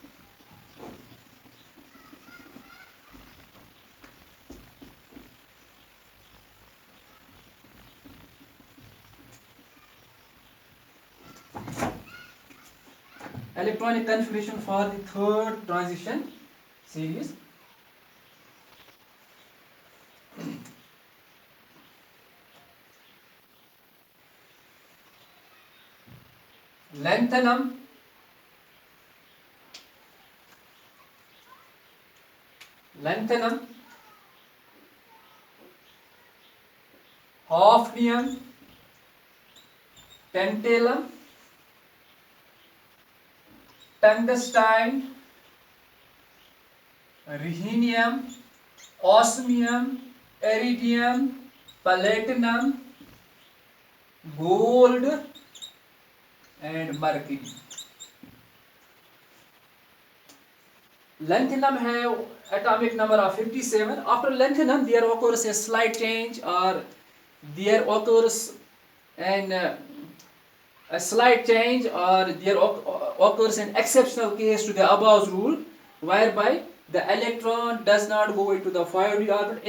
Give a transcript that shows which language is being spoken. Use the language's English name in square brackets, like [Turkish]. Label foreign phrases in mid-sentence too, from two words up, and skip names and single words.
[English] Electronic configuration for the third transition series. Lanthanum, hafnium, tantalum, tungsten, rhenium, osmium, iridium, platinum, gold and mercury. Lanthanum have atomic number of 57. After lanthanum, there occurs a slight change, or there occurs an a slight change, or there occurs an exceptional case to the above rule, whereby the electron does not go into the 5d orbit.